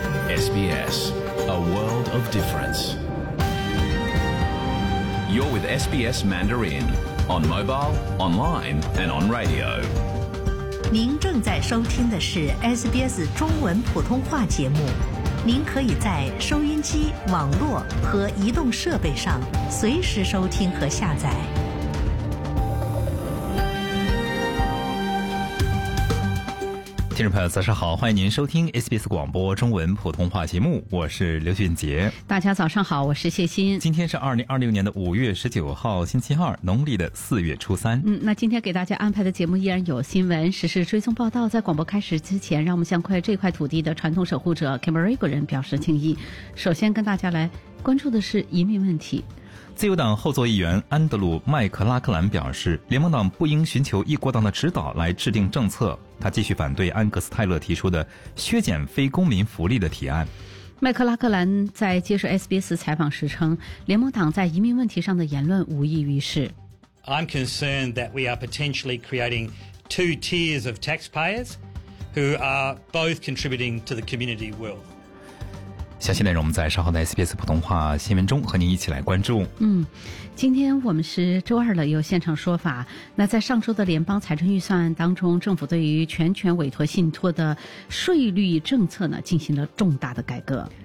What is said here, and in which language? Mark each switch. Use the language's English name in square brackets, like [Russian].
[English] SBS, a world of difference. You're with SBS Mandarin on mobile, online, and on radio. [Chinese] 您正在收听的是 SBS 中文普通话节目。您可以在收音机、网络和移动设备上随时收听和下载。听众朋友，早上好，欢迎您收听 SBS 广播中文普通话节目，我是刘俊杰。大家早上好，我是谢欣。今天是2026年的5月19号星期二，农历的4月初三。那今天给大家安排的节目依然有新闻、时事追踪报道。在广播开始之前，让我们向这块土地的传统守护者 Kimberly 国人表示敬意。首先跟大家来关注的是移民问题。自由党后座议员安德鲁·麦克拉克兰表示，联盟党不应寻求一国党的指导来制定政策。他继续反对安格斯·泰勒提出的削减非公民福利的提案。麦克拉克兰在接受 SBS 采访时称，联盟党在移民问题上的言论无益于事。 [English] I'm concerned that we are potentially creating two tiers of taxpayers who are both contributing to the community wealth. [Chinese] 详细内容我们在稍后的 SBS 普通话新闻中和您一起来关注。今天我们是周二了，有现场说法。那在上周的联邦财政预算当中，政府对于全权委托信托的税率政策呢进行了重大的改革。